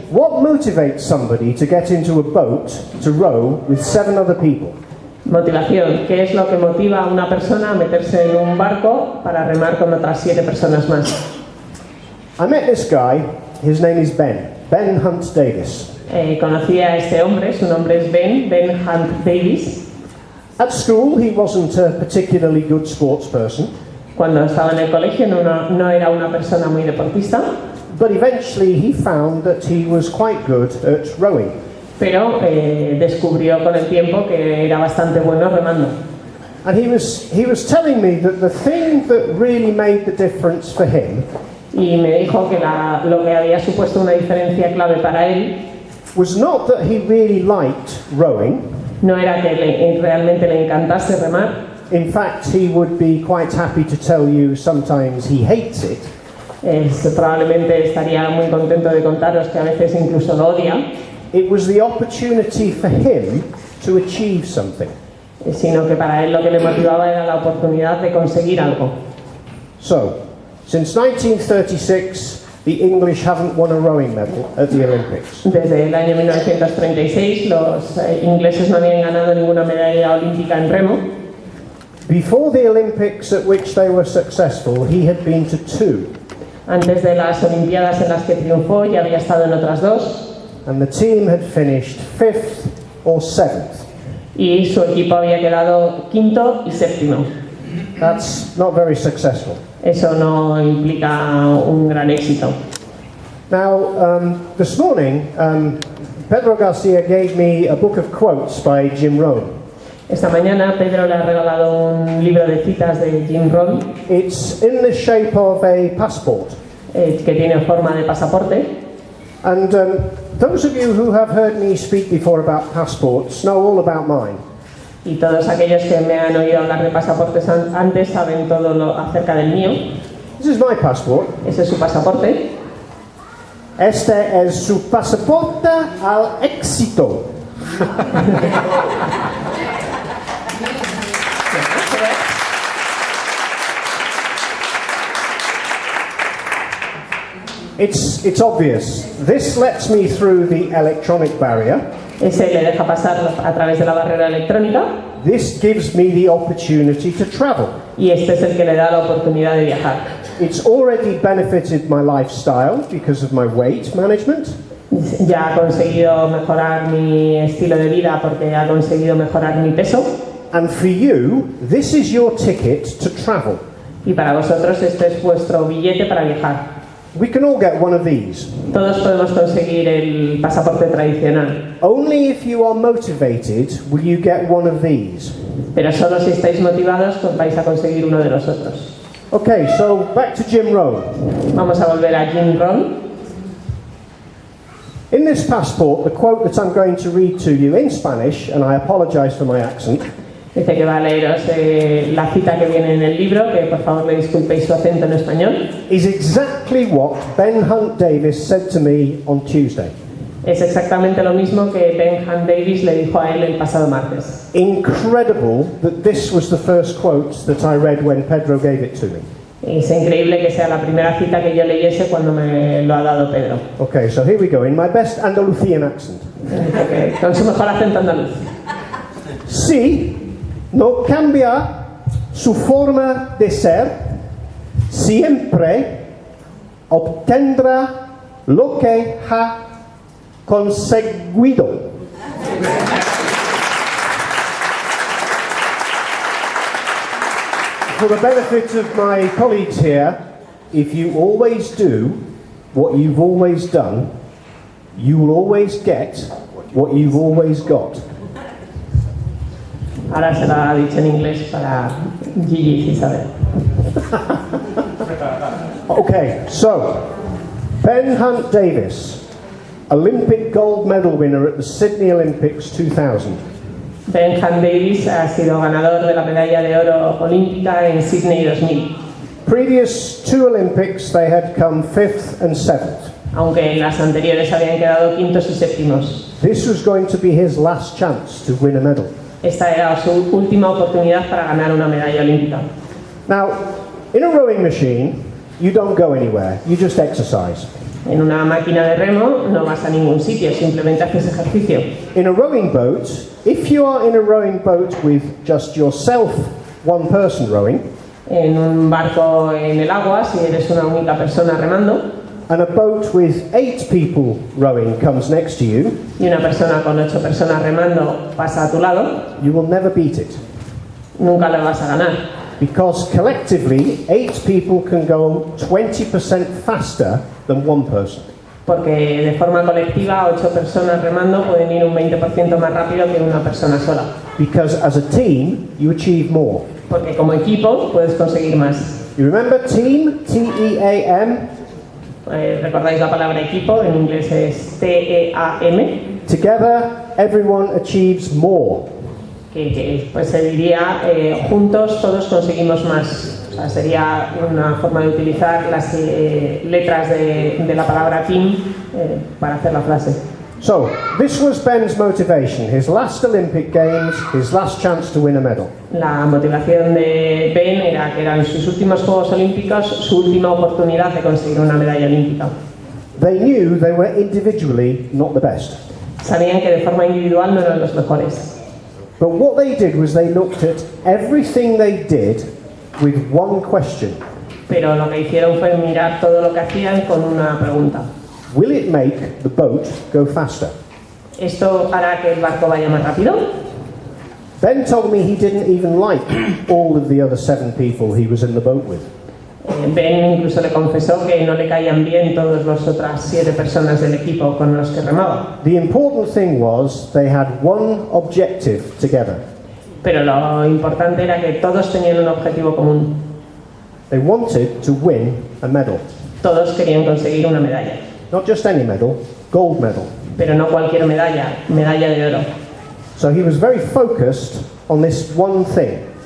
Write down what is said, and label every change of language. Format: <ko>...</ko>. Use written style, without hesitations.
<en>What motivates somebody to get into a boat to row with 7 other people?</en> <es>Motivación. ¿Qué es lo que motiva a una persona a meterse en un barco para remar con otras 7 personas más?</es> <en>I met this guy. His name is Ben Hunt Davis.</en> <es>Conocí a este hombre, su nombre es Ben Hunt Davis.</es> <en>At school, he wasn't a particularly good sports person,</en> <es>Cuando estaba en el colegio no era una persona muy deportista,</es> <en>but eventually he found that he was quite good at rowing.</en> <es>pero descubrió con el tiempo que era bastante bueno remando.</es> <en>And he was telling me that the thing that really made the difference for him</en> <es>Y me dijo que lo que había supuesto una diferencia clave para él</es> <en>was not that he really liked rowing.</en> <es>no era que realmente le encantase remar.</es> <en>In fact, he would be quite happy to tell you sometimes he hates it.</en> <es>Probablemente estaría muy contento de contaros que a veces incluso lo odia,</es> <en>It was the opportunity for him to achieve something.</en> <es>sino que para él lo que le motivaba era la oportunidad de conseguir algo.</es> <en>So, since 1936, the English haven't won a rowing medal at the Olympics.</en> <es>Desde el año 1936 los ingleses no habían ganado ninguna medalla olímpica en remo.</es> <en>Before the Olympics at which they were successful, he had been to 2.</en> <es>Antes de las Olimpiadas en las que triunfó ya había estado en otras 2.</es> <en>And the team had finished 5th or 7th.</en> <es>Y su equipo había quedado quinto y séptimo.</es> <en>That's not very successful.</en> <es>Eso no implica un gran éxito.</es> <en>Now, this morning, Pedro Garcia gave me a book of quotes by Jim Rohn.</en> <es>Esta mañana Pedro le ha regalado un libro de citas de Jim Rohn,</es> <en>It's in the shape of a passport.</en> <es>que tiene forma de pasaporte.</es> <en>And those of you who have heard me speak before about passports know all about mine.</en> <es>Y todos aquellos que me han oído hablar de pasaportes antes saben todo lo acerca del mío.</es> <en>This is my passport.</en> <es>Ese es su pasaporte. Este es su pasaporte al éxito.</es> <en>It's obvious. This lets me through the electronic barrier.</en> <es>Ese le deja pasar a través de la barrera electrónica.</es> <en>This gives me the opportunity to travel.</en> <es>Y este es el que le da la oportunidad de viajar.</es> <en>It's already benefited my lifestyle because of my weight management.</en> <es>Ya ha conseguido mejorar mi estilo de vida porque ha conseguido mejorar mi peso.</es> <en>And for you, this is your ticket to travel.</en> <es>Y para vosotros este es vuestro billete para viajar.</es> <en>We can all get one of these.</en> <es>Todos podemos conseguir el pasaporte tradicional.</es> <en>Only if you are motivated will you get one of these.</en> <es>Pero solo si estáis motivados pues vais a conseguir uno de los otros.</es> <en>Okay, so back to Jim Rohn.</en> <es>Vamos a volver a Jim Rohn.</es> <en>In this passport, the quote that I'm going to read to you in Spanish, and I apologize for my accent,</en> <es>Dice que va a leeros la cita que viene en el libro, que por favor le disculpéis su acento en español.</es> <en>is exactly what Ben Hunt Davis said to me on Tuesday.</en> <es>Es exactamente lo mismo que Ben Hunt Davis le dijo a él el pasado martes.</es> <en>Incredible that this was the first quote that I read when Pedro gave it to me.</en> <es>Es increíble que sea la primera cita que yo leyese cuando me lo ha dado Pedro.</es> <en>Okay, so here we go, in my best Andalusian accent.</en> <es>Dice que con su mejor acento andaluz. Si no cambia su forma de ser, siempre obtendrá lo que ha conseguido.</es> <en>For the benefit of my colleagues here, if you always do what you've always done, you will always get what you've always got.</en> <es>Ahora se lo ha dicho en inglés para Gigi y Isabel.</es> <en>Okay, so Ben Hunt Davis, Olympic gold medal winner at the Sydney Olympics 2000.</en> <es>Ben Hunt Davis ha sido ganador de la medalla de oro olímpica en Sydney 2000.</es> <en>Previous 2 Olympics they had come 5th and 7th.</en> <es>Aunque en las anteriores habían quedado quintos y séptimos.</es> <en>This was going to be his last chance to win a medal.</en> <es>Esta era su última oportunidad para ganar una medalla olímpica.</es> <en>Now, in a rowing machine, you don't go anywhere, you just exercise.</en> <es>En una máquina de remo no vas a ningún sitio, simplemente haces ejercicio.</es> <en>In a rowing boat, if you are in a rowing boat with just yourself, one person rowing,</en> <es>En un barco en el agua, si eres una única persona remando,</es> <en>and a boat with 8 people rowing comes next to you,</en> <es>y una persona con 8 personas remando pasa a tu lado,</es> <en>you will never beat it.</en> <es>nunca lo vas a ganar.</es> <en>Because collectively, 8 people can go 20% faster than one person.</en> <es>Porque de forma colectiva 8 personas remando pueden ir un 20% más rápido que una persona sola.</es> <en>Because as a team, you achieve more.</en> <es>Porque como equipo puedes conseguir más.</es> <en>You remember team? T-E-A-M?</en> <es>¿Recordáis la palabra equipo? En inglés es T-E-A-M.</es> <en>Together, everyone achieves more.</en> <es>Que pues se diría juntos todos conseguimos más. O sea, sería una forma de utilizar las letras de la palabra team para hacer la frase.</es> <en>So, this was Ben's motivation, his last Olympic Games, his last chance to win a medal.</en> <es>La motivación de Ben era que eran sus últimos Juegos Olímpicos, su última oportunidad de conseguir una medalla olímpica.</es> <en>They knew they were individually not the best.</en> <es>Sabían que de forma individual no eran los mejores.</es> <en>But what they did was they looked at everything they did with one question.</en> <es>Pero lo que hicieron fue mirar todo lo que hacían con una pregunta.</es> <en>Will it make the boat go faster?</en> <es>¿Esto hará que el barco vaya más rápido?</es> <en>Ben told me he didn't even like all of the other 7 people he was in the boat with.</en> <es>Ben incluso le confesó que no le caían bien todas las otras 7 personas del equipo con los que remaba.</es> <en>The important thing was they had one objective together.</en> <es>Pero lo importante era que todos tenían un objetivo común.</es> <en>They wanted to win a medal.</en> <es>Todos querían conseguir una medalla.</es> <en>Not just any medal, gold medal.</en> <es>Pero no cualquier medalla, medalla de oro.</es> <en>So he was very focused on this one thing.</en>